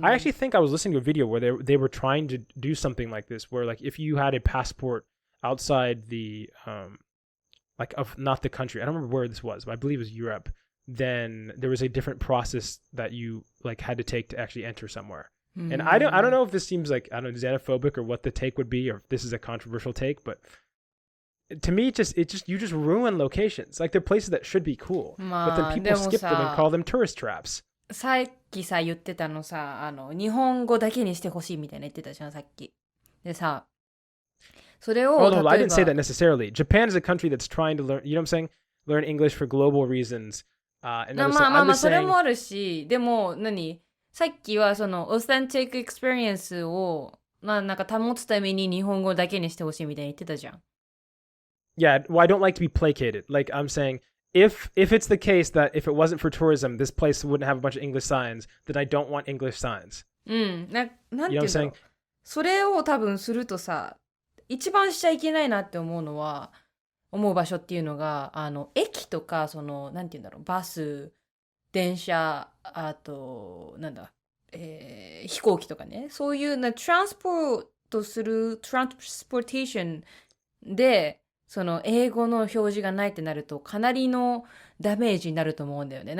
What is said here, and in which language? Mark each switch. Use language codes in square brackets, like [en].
[en] I actually think I was listening to a video where they were trying to do something like this, where like if you had a passport outside the like of not the country, I don't remember where this was, but I believe it was Europe, then there was a different process that you like had to take to actually enter somewhere. And I don't know if this seems like, I don't know, xenophobic or what the take would be, or if this is a controversial take, but to me, you just ruin locations. Like they're places that should be cool, but then people skip them and call them tourist traps. [ja] さっきさ言ってたのさ、日本語だけにしてほしいみたいな言ってたじゃん、さっき。でさ、それを [en] Oh no, I didn't say that necessarily. Japan is a country that's trying to learn, you know what I'm saying? Learn English for global reasons. [ja] まあそれもあるし、でもさっきはそのオーセンティックエクスペリエンスをなんか保つために日本語だけにしてほしいみたいに言ってたじゃん。 [en] Yeah, well, I don't like to be placated. Like I'm saying, if it's the case that if it wasn't for tourism, this place wouldn't have a bunch of English signs, then I don't want English signs. [ja] なんていうんだろう。それを多分するとさ、一番しちゃいけないなって思う場所っていうのが、駅とか、なんていうんだろう、バス、電車、あと、飛行機とかね、そういうトランスポーテーションで、英語の表示がないってなると、かなりのダメージになると思うんだよね。